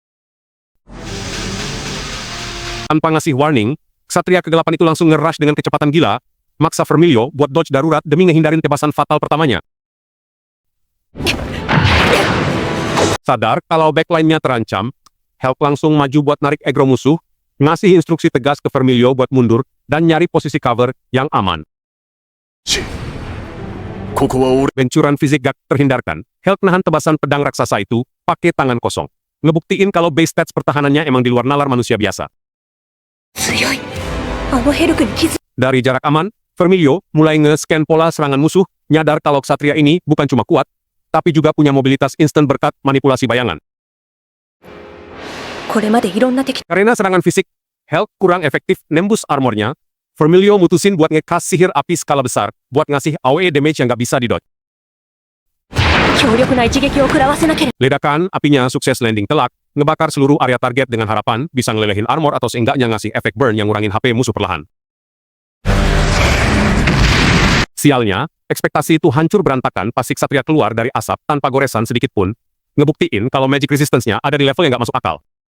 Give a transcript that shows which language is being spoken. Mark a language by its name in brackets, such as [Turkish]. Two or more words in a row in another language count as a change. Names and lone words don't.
[Indonesian] Tanpa ngasih warning, Ksatria kegelapan itu langsung nge-rush dengan kecepatan gila, maksa Vermilio buat dodge darurat demi ngehindarin tebasan fatal pertamanya. Sadar kalau backline-nya terancam, Help langsung maju buat narik aggro musuh, ngasih instruksi tegas ke Vermilio buat mundur, dan nyari posisi cover yang aman. [Japanese] ここは俺 [Indonesian] Bencuran fisik gak terhindarkan, Help nahan tebasan pedang raksasa itu, pakai tangan kosong. Ngebuktiin kalau [English] base stats [Indonesian] pertahanannya emang di luar nalar manusia biasa. [Japanese] 強い。あのヘルクに気づ [Indonesian] Dari jarak aman, Vermilio mulai nge-scan pola serangan musuh, nyadar kalau Ksatria ini bukan cuma kuat, tapi juga punya mobilitas instan berkat manipulasi bayangan. [Japanese] これまでいろんな敵 [Indonesian] Karena serangan fisik, Help kurang efektif nembus armornya, Vermilio mutusin buat nge-cast sihir api skala besar, buat ngasih [English] AOE damage [Indonesian] yang gak bisa didodge. [Japanese] 強力な一撃を食らわせなければ [Indonesian] Ledakan apinya sukses landing telak, ngebakar seluruh area target dengan harapan bisa ngelelehin armor atau seenggaknya ngasih efek burn yang ngurangin HP musuh perlahan. Sialnya, ekspektasi itu hancur berantakan pas si Ksatria keluar dari asap tanpa goresan sedikit pun, ngebuktiin kalau [English] magic resistance- [Indonesian] nya ada di level yang gak masuk akal.